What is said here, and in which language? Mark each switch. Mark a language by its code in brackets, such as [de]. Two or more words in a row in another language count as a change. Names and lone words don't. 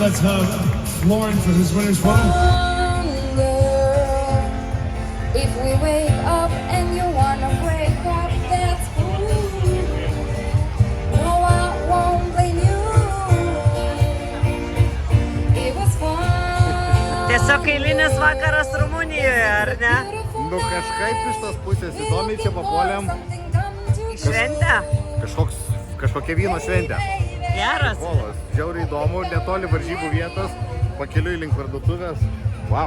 [en] Let's have Florin for his winner's photo. If we wake up and you wanna break up, that's cool. No, I won't blame you. It was fun. [lt] Tiesiog eilinis vakaras Rumunijoje, ar ne? Nu kažkaip iš tos pusės įdomiai čia papuolėm. Šventė? Kažkokia vyno šventė. Geras. Polas, žiauriai įdomu, netoli varžybų vietos, pakeliui link parduotuvės. [en] Wow.